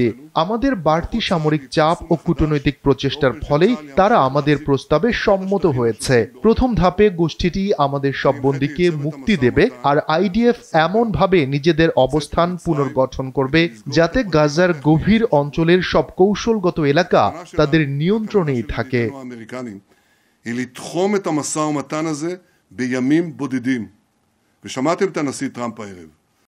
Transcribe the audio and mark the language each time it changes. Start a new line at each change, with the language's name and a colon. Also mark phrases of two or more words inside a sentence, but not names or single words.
Bangla: আমাদের বাড়তি সামরিক চাপ ও কূটনৈতিক প্রচেষ্টার ফলেই তারা আমাদের প্রস্তাবে সম্মত হয়েছে। প্রথম ধাপে গোষ্ঠীটি আমাদের সব বন্দীকে মুক্তি দেবে, আর আইডিএফ এমনভাবে নিজেদের অবস্থান পুনর্গঠন করবে যাতে গাজার গভীর অঞ্চলের সব কৌশলগত এলাকা তাদের নিয়ন্ত্রণেই থাকে।
Hebrew: לתחום את המשא ומתן הזה בימים בודדים. ושמעתם את הנשיא טראמפ הערב.